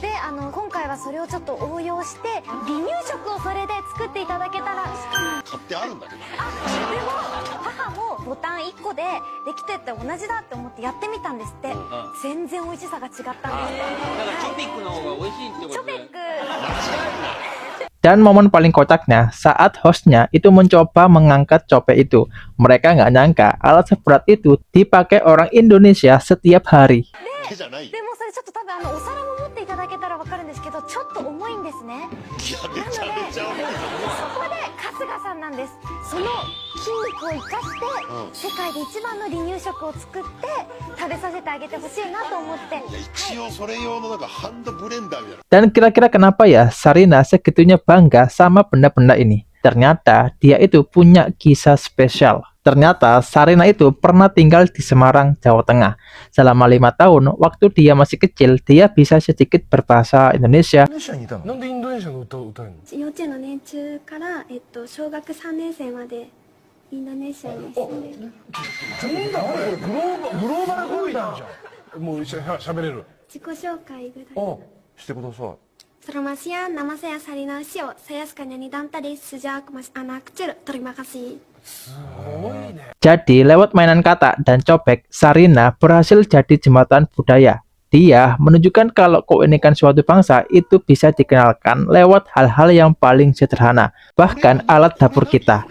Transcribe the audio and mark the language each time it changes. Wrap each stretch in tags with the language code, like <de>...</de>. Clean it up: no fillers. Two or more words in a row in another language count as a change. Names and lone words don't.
<ja>で今回はそれをちょっと応用して離乳食をそれで作っていただけたら。買ってあるんだけどでも母もボタン1個でできてって同じだって思ってやってみたんですって。全然美味しさが違ったんです。だからチョピックの方が美味しいってことで。チョベック。</ja> <id>Dan momen paling kocaknya saat hostnya itu mencoba mengangkat cobek itu. Mereka nggak nyangka alat seberat itu dipakai orang Indonesia setiap hari.</id> <ja>手じゃないよでもそれちょっと多分お皿も持っていただけたらわかるんですけど、ちょっと重いんですね。いやめちゃめちゃ重いそこで春日さんなんです。その筋肉を生かして、世界で一番の離乳食を作って食べさせてあげてほしいなと思って。一応それ用のなんかハンドブレンダーみたいな</ja> <id>Dan kira-kira kenapa ya Sarina segitunya bangga sama benda-benda ini? Ternyata dia itu punya kisah spesial. Ternyata Sarina itu pernah tinggal di Semarang, Jawa Tengah. Selama 5 tahun, waktu dia masih kecil, dia bisa sedikit berbahasa Indonesia.</id> <ja>なんでインドネシアの歌を歌えるの？幼稚園の年中から、小学3年生までインドネシアに住んでる。なんだこれグローバル軍団じゃん。もうしゃべれる。自己紹介ぐらい。あ、してください。</ja> <id>Selamat siang, nama saya Sarina Ushio. Saya suka nyanyi dan tadi sejak masih anak kecil. Terima kasih. Jadi, lewat mainan kata dan cobek, Sarina berhasil jadi jembatan budaya. Dia menunjukkan kalau keunikan suatu bangsa itu bisa dikenalkan lewat hal-hal yang paling sederhana, bahkan alat dapur kita.</id>